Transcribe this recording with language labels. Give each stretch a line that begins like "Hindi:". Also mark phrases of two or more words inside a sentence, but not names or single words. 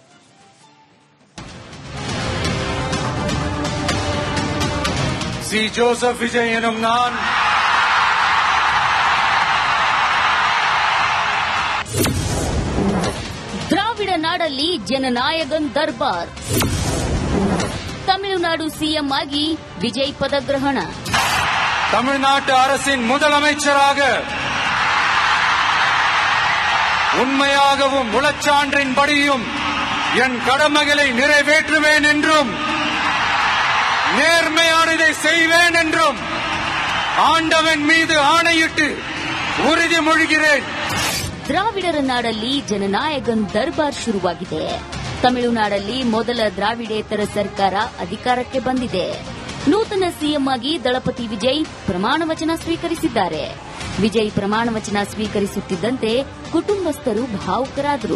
Tamil: சி ஜோசப் விஜய் என்னும் நான்
Kannada: ದ್ರಾವಿಡ ನಾಡಲ್ಲಿ ಜನನಾಯಕನ್ ದರ್ಬಾರ್. ತಮಿಳುನಾಡು ಸಿಎಂ ಆಗಿ ವಿಜಯ್ ಪದಗ್ರಹಣ.
Tamil: தமிழ்நாட்டு அரசின் முதலமைச்சராக உண்மையாகவும் உளச்சான்றின்படியும் என் கடமைகளை நிறைவேற்றுவேன் என்றும் நேர்மையானதை செய்வேன் என்றும் ஆண்டவன் மீது ஆணையிட்டு உறுதிமொழிகிறேன்.
Kannada: ದ್ರಾವಿಡರ ನಾಡಲ್ಲಿ ಜನನಾಯಕನ್ ದರ್ಬಾರ್ ಶುರುವಾಗಿದೆ. ತಮಿಳುನಾಡಲ್ಲಿ ಮೊದಲ ದ್ರಾವಿಡೇತರ ಸರ್ಕಾರ ಅಧಿಕಾರಕ್ಕೆ ಬಂದಿದೆ. ನೂತನ ಸಿಎಂ ಆಗಿ ದಳಪತಿ ವಿಜಯ್ ಪ್ರಮಾಣ ವಚನ ಸ್ವೀಕರಿಸಿದ್ದಾರೆ. ವಿಜಯ್ ಪ್ರಮಾಣ ವಚನ ಸ್ವೀಕರಿಸುತ್ತಿದ್ದಂತೆ ಕುಟುಂಬಸ್ಥರು ಭಾವುಕರಾದರು.